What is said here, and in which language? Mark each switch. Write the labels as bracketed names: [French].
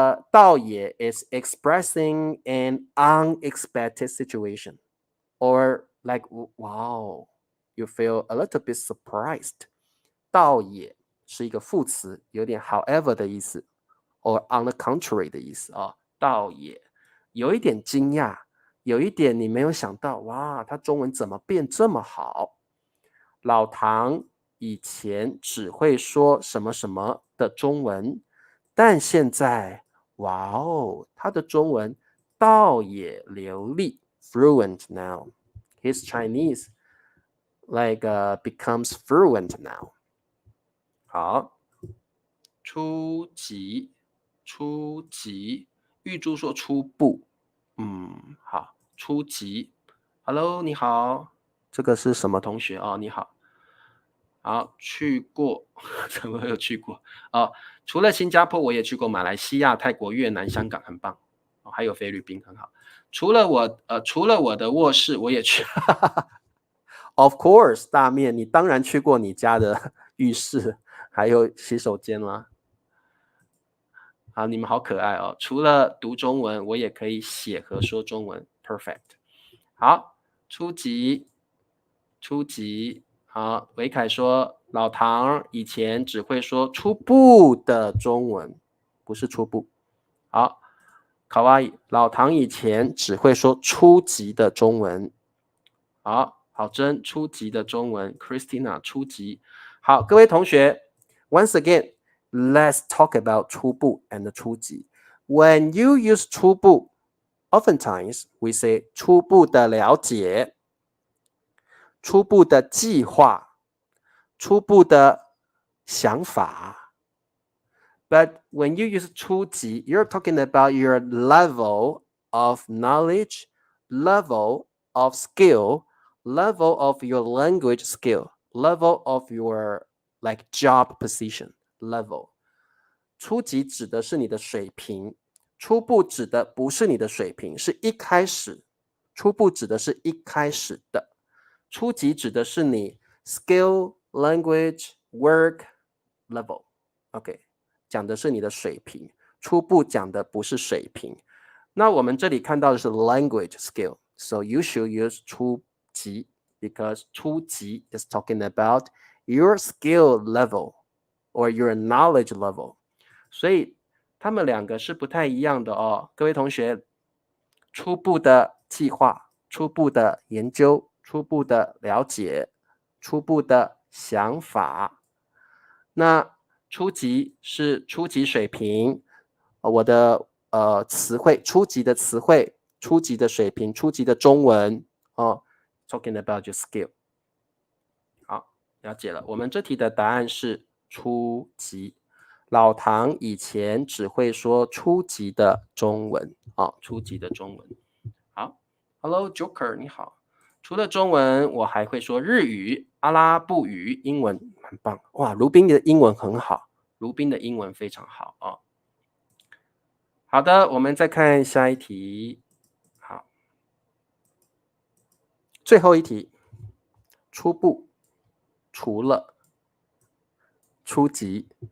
[Chinese] 倒也 [English] is expressing an unexpected situation or like wow you feel a little bit surprised， [Chinese] 倒也是一个副词，有点 however 的意思 or [English] on the contrary [Chinese] 的意思啊，倒也有一点惊讶，有一点你没有想到，哇，他中文怎么变这么好？老唐以前只会说什么什么的中文，但现在，哇哦，他的中文倒也流利 ， [English] fluent now. His Chinese like becomes fluent now. [Chinese] 好，初级，初级，玉珠说初步，好，初级 ，Hello， 你好，这个是什么同学哦？你好，好，去过，怎么有去过？哦，除了新加坡，我也去过马来西亚、泰国、越南、香港，很棒。哦，还有菲律宾，很好。除了我的卧室，我也去。 [English] Of course， [Chinese] 大面，你当然去过你家的浴室，还有洗手间啦。好，你们好可爱哦！除了读中文，我也可以写和说中文 ，perfect。好，初级，初级。好，维凯说老唐以前只会说初步的中文，不是初步。好，卡哇伊，老唐以前只会说初级的中文。好，好真，初级的中文 ，Christina 初级。 [English] 好，各位同学 ，once again，let's talk about 初步 and 初级。 When you use 初步 oftentimes we say 初步的了解、初步的计划、初步的想法。 But when you use 初级 you're talking about your level of knowledge, level of skill, level of your language skill, level of your like job position level. [Chinese] 初级指的是你的水平，初步指的不是你的水平，是一开始。初步指的是一开始的，初级指的是你 [English] skill, language, work, level. [Chinese] OK， 讲的是你的水平，初步讲的不是水平。 [English] 那我们这里看到的是 language skill, so you should use 初级 because 初级 is talking about your skill level or your knowledge level. [Chinese] 所以他们两个是不太一样的哦。各位同学，初步的计划、初步的研究、初步的了解、初步的想法。那初级是初级水平，我的词汇，初级的词汇，初级的水平，初级的中文哦。 [English] Talking about your skill。 [Chinese] 好，了解了。我们这题的答案是初级。老唐以前只会说初级的中文啊，初级的中文。好 ，Hello Joker， 你好。除了中文，我还会说日语、阿拉布语、英文，很棒哇！卢宾的英文很好，卢宾的英文非常好啊。好的，我们再看下一题。好，最后一题，初步，除了，初级。